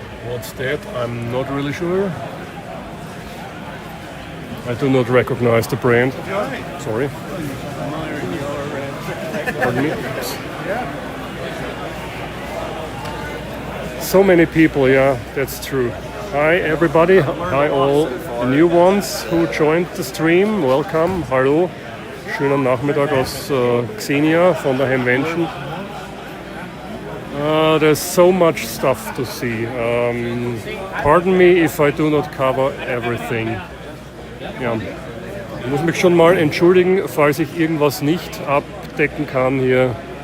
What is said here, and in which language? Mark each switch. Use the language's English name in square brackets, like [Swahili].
[English] What's that? I'm not really sure. I do not recognize the brand. Sorry. Pardon me. So many people, yeah, that's true. Hi everybody, hi all new ones who joined the stream. Welcome, hallo. [German] Schönen Nachmittag aus Xenia von der Hamvention. [English] There's so much stuff to see. Pardon me if I do not cover everything. [German] Ja, ich muss mich schon mal entschuldigen, falls ich irgendwas nicht abdecken kann hier.